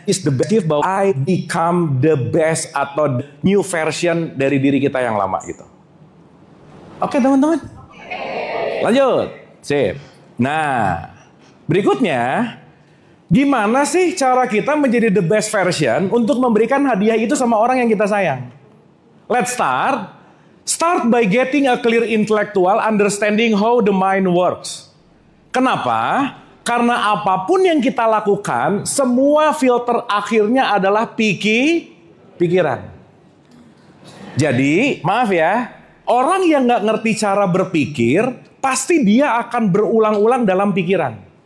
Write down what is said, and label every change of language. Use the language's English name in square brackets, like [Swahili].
[English] Is the best gift [Indonesian] bahwa [English] I become the best [Indonesian] atau [English] the new version [Indonesian] dari diri kita yang lama gitu. Oke teman-teman, lanjut, sip. Nah, berikutnya, gimana sih cara kita menjadi [English] the best version [Indonesian] untuk memberikan hadiah itu sama orang yang kita sayang? [English] Let's start. Start by getting a clear intellectual understanding how the mind works. [Indonesian] Kenapa? Karena apapun yang kita lakukan, semua filter akhirnya adalah pikiran. Jadi, maaf ya, orang yang nggak ngerti cara berpikir, pasti dia akan berulang-ulang dalam pikiran.